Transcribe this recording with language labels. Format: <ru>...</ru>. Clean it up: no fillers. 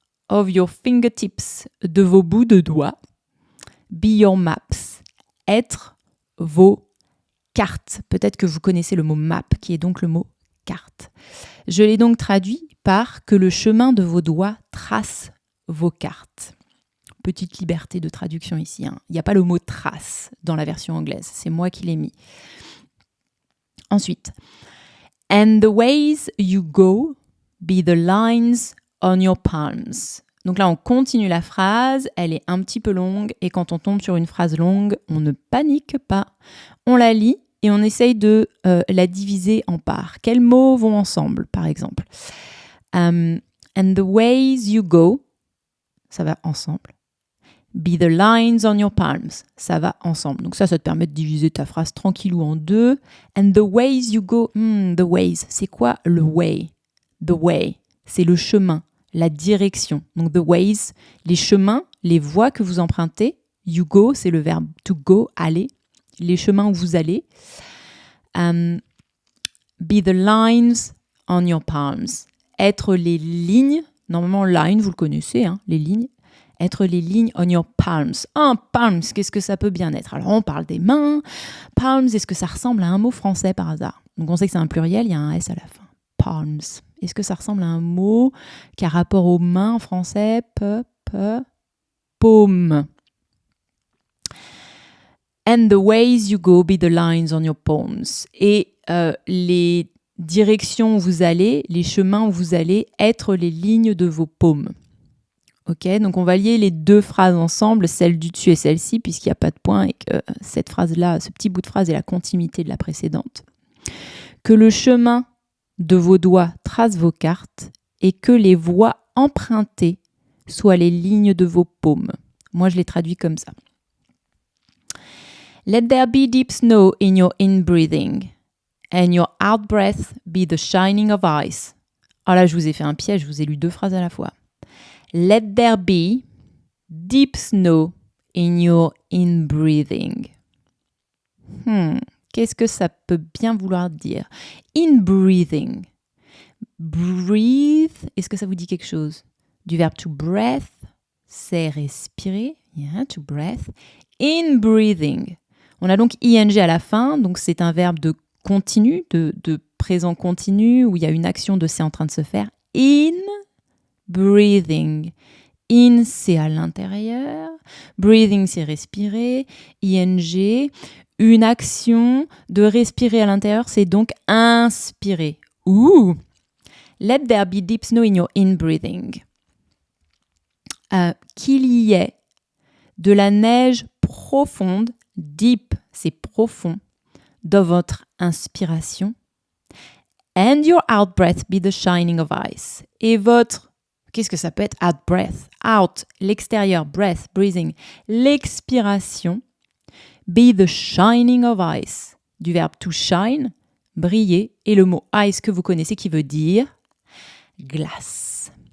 <en>of your fingertips,</en> <fr>de vos bouts de doigts.</fr> <en>Be your maps,</en> <fr>être vos cartes. Peut-être que vous connaissez le mot map, qui est donc le mot carte. Je l'ai donc traduit par que le chemin de vos doigts trace vos cartes. Petite liberté de traduction ici. Il n'y a pas le mot trace dans la version anglaise. C'est moi qui l'ai mis. Ensuite,</fr> <en>and the ways you go be the lines on your palms.</en> <fr>Donc là, on continue la phrase. Elle est un petit peu longue. Et quand on tombe sur une phrase longue, on ne panique pas. On la lit et on essaye de la diviser en parts. Quels mots vont ensemble, par exemple?</fr> <en>And the ways you go,</en> <fr>ça va ensemble.</fr> <en>Be the lines on your palms,</en> <fr>ça va ensemble. Donc ça te permet de diviser ta phrase tranquillou en deux.</fr> <en>And the ways you go, the ways,</en> <fr>c'est quoi le</fr> <en>way?</en> <fr>The way, c'est le chemin, la direction. Donc</fr> <en>the ways,</en> <fr>les chemins, les voies que vous empruntez.</fr> <en>You go,</en> <fr>c'est le verbe to go, aller. Les chemins où vous allez.</fr> <en>Be the lines on your palms.</en> <fr>Être les lignes, normalement line, vous le connaissez, les lignes. Être les lignes</fr> <en>on your palms.</en> <fr>Palms, qu'est-ce que ça peut bien être? Alors, on parle des mains. Palms, est-ce que ça ressemble à un mot français par hasard? Donc, on sait que c'est un pluriel, il y a un S à la fin. Palms. Est-ce que ça ressemble à un mot qui a rapport aux mains en français? Paume.</fr> <en>And the ways you go be the lines on your palms.</en> <fr>Et les directions où vous allez, les chemins où vous allez, être les lignes de vos paumes. Ok, donc on va lier les deux phrases ensemble, celle du dessus et celle-ci, puisqu'il n'y a pas de point et que cette phrase-là, ce petit bout de phrase est la continuité de la précédente. Que le chemin de vos doigts trace vos cartes et que les voies empruntées soient les lignes de vos paumes. Moi, je l'ai traduit comme ça.</fr> <en>Let there be deep snow in your in-breathing and your out-breath be the shining of ice.</en> <fr>Alors là, je vous ai fait un piège, je vous ai lu deux phrases à la fois.</fr> <en>Let there be deep snow in your in-breathing.</en> <fr>Qu'est-ce que ça peut bien vouloir dire? In-breathing. Breathe, est-ce que ça vous dit quelque chose? Du verbe to breath, c'est respirer.</fr> <en>Yeah, to breath.</en> <fr>In-breathing. On a donc ing à la fin, donc c'est un verbe de continu, de présent continu, où il y a une action de c'est en train de se faire. Breathing. In, c'est à l'intérieur. Breathing, c'est respirer. Ing, une action de respirer à l'intérieur, c'est donc inspirer. Ouh!</fr> <en>Let there be deep snow in your in-breathing.</en> <fr>Qu'il y ait de la neige profonde,</fr> <en>deep,</en> <fr>c'est profond, dans votre inspiration.</fr> <en>And your out-breath be the shining of ice.</en> <fr>Et votre qu'est-ce que ça peut être? Out breath. Out, l'extérieur. Breath, breathing. L'expiration.</fr> <en>Be the shining of ice.</en> <fr>Du verbe to shine, briller. Et le mot ice que vous connaissez qui veut dire glace.</fr>